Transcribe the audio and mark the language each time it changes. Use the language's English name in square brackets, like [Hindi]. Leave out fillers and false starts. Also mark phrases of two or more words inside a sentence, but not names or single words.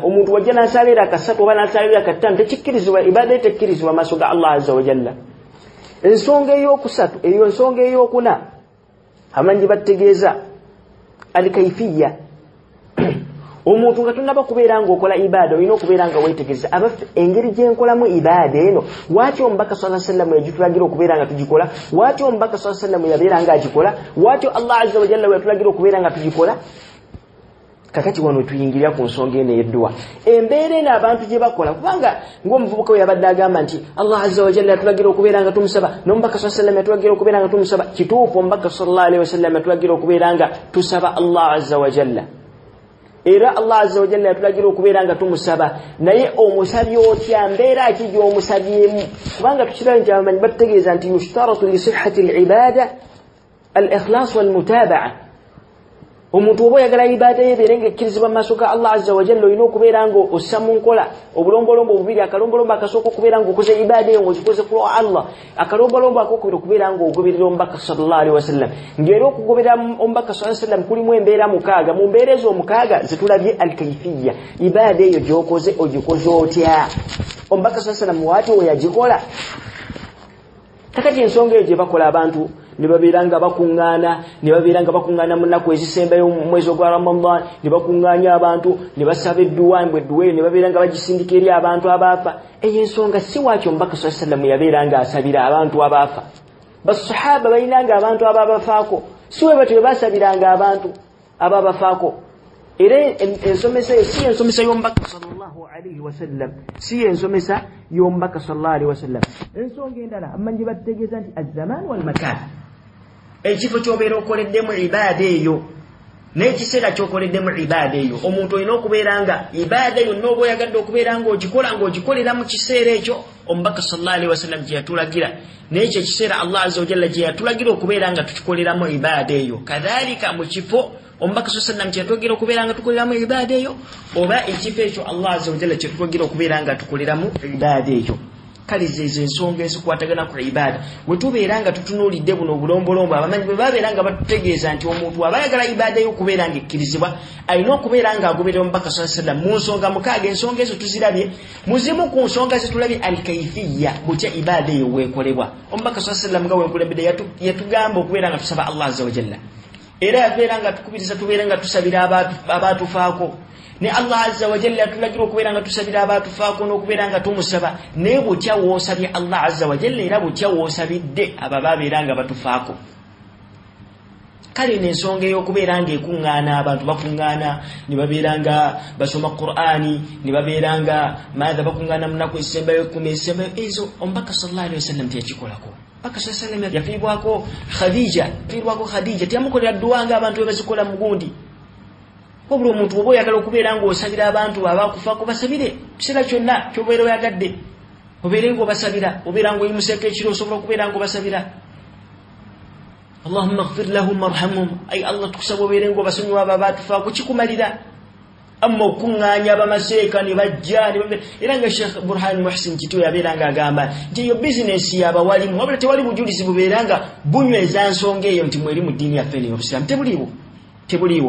[Ganda] Omuntu wajja n'asala eraka ssatu oba n'asala eraka ttaano tekikkirizibwa, ibaada ye tekkirizibwa maaso ga Allah [Arabic] عز وجل. [Ganda] Ensonga ey'okusatu eyo ensonga ey'okuna amanyi bategeeza alkaifiya. Omuntu nga tonnaba kubeera ng'okola ibaada olina okubeera nga weetegereza abaffe engeri gye nkolamu ibaada eno, waati omubaka [Arabic] صلى الله عليه وسلم [Ganda] yagitulagira okubeera nga tugikola, waati omubaka [Arabic] صلى الله عليه وسلم [Ganda] yabeera nga agikola, waati Allah [Arabic] عز وجل [Ganda] yatulagira okubeera nga tugikola. Kakati wano tuyingirira ku nsonga eno ey'edduwa, embeera eno abantu gye bakola, kubanga ng'omuvubuka we yabadde agamba nti Allah [Arabic] عز وجل [Ganda] yatulagira okubeera nga tumusaba n'omubaka [Arabic] صلى الله عليه وسلم [Ganda] yatulagira okubeera nga tumusaba. Kituufu omubaka [Arabic] صلى الله عليه وسلم [Ganda] yatulagira okubeera nga tusaba Allah [Arabic] عز وجل, [Ganda] era Allah [Arabic] عز وجل [Ganda] yatulagira okubeera nga tumusaba. Naye omusabi otya, mbeera ki gy'omusabyemu? Kubanga tukiraba nti abamanyi bategeeza nti [Arabic] يشترط لصحة العبادة الإخلاص والمتابعة. [Ganda] Omuntu oba oyagala ibaada ye ebeere ng'ekkirizibwa mu maaso ga Allah [Arabic] عز وجل [Ganda] olina okubeera ng'ossa mu nkola obulombolombo obubiri. Akalombolombo akasooka okubeera ng'okoze ibaada eyo ng'ozikoze ku Allah. Akalombolombo akokubiri okubeera ng'ogoberera omubaka [Arabic] صلى الله عليه وسلم. [Ganda] Ng'era okugoberera omubaka [Arabic] صلى الله عليه وسلم [Ganda] kulimu embeera mukaaga. Mu mbeera ezo omukaaga zitulabye alkaifiya. Ibaada eyo gy'okoze ogikoze otya? Omubaka [Arabic] صلى الله عليه وسلم [Ganda] waati we yagikola. Kakati ensonga eyo gye bakola abantu ne babeeranga bakungana mu nnaku ezisembayo mu mwezi ogwa Ramadan ne bakunganya abantu ne basaba edduwa mbwe ne babeeranga bagisindika eri abantu abaafa. Eyo ensonga si waakyo omubaka [Arabic] صلى الله عليه وسلم [Ganda] yabeeranga asabira abantu abaafa. Basahaba balinanga abantu ababafaako si bwe batyo basabiranga abantu ababafaako. Era ensomesa si ensomesa y'omubaka [Arabic] صلى الله عليه وسلم, [Ganda] si ensomesa y'omubaka [Arabic] صلى الله عليه وسلم. [Ganda] Ensonga endala amanyi bategeeza nti [Arabic] الزمان والمكان, [Ganda] ekifo ky'obeera okoleddemu ibaada eyo n'ekiseera ky'okoleddemu ibaada eyo. Omuntu olina okubeera nga ibaada yonna oba oyagadde okubeera ng'ogikolera mu kiseera ekyo omubaka [Arabic] صلى الله عليه وسلم [Ganda] gye yatulagira, n'ekyo ekiseera Allah [Arabic] عز وجل [Ganda] gye yatulagira okubeera nga tukikoleramu ibaada eyo. Kadhalika mu kifo omubaka [Arabic] صلى الله عليه وسلم [Ganda] kye yatulagira okubeera nga tukoleramu ibaada eyo, oba ekifo ekyo Allah [Arabic] عز وجل [Ganda] kye yatulagira okubeera nga tukoleramu ibaada ekyo. Kale zezo ensonga ezikwatagana ku ibaada bwe tubeera nga tutunuulidde buno obulombolombo, abamanyi bwe babeera nga batutegeeza nti omuntu abayagala ibaada y'okubeera nga ekkirizibwa alina okubeera nga agoberera omubaka [Arabic] صلى الله عليه وسلم [Ganda] mu nsonga mukaaga. Ensonga ezo tuzirabye, muzimu ku nsonga zitulabye alkaifiya, butya ibaada eyo weekolebwa. Omubaka [Arabic] صلى الله عليه وسلم [Ganda] nga weekulembedde yatugamba okubeera nga tusaba Allah [Arabic] عز وجل, [Ganda] era yabeera nga tukubiriza tubeera nga tusabira abaatufaako. Ne Allah [Arabic] عز وجل [Ganda] atulagira okubeera nga tusabira abaatufaako n'okubeera nga tumusaba, naye butya woosabye Allah [Arabic] عز وجل [Ganda] era butya woosabidde abo babeera nga batufaako. Kale n'ensonga ey'okubeera nga ekuŋŋaana, abantu bakuŋŋaana ne babeera nga basoma Qur'ani, ne babeera nga bakuŋŋaana mu nnaku ezisembayo 10 ezisembayo, ezo omubaka [Arabic] صلى الله عليه وسلم [Ganda] teyakikolako. Omubaka [Arabic] صلى الله عليه وسلم [Ganda] yafiibwako Khadija, teyamukolera dduwa nga abantu bwe bazikola mu gundi. Wabula omuntu oba oyagala okubeera ng'osabira abantu abaakufaako basabire kiseera kyonna ky'obeera oyagadde, obeere ng'obasabira, obeera ng'oyimuseeko ekiro osobola okubeera ng'obasabira. [Arabic] اللهم اغفر لهم وارحمهم, [Ganda] ay Allah tukusaba obeere ng'obasonyiwa abo abaatufaako, kikumalira. Amma okuŋŋaanya abamaseeka ne bajja era nga Sheikh Burhan Muhsin Kityo yabeera ng'agamba nti eyo bizinesi y'abawalimu, wabula tewali bujulizi bubeera nga bunyweza nsonga eyo nti mweri mu ddiini yaffe ey'Obusiraamu, tebuliiwo.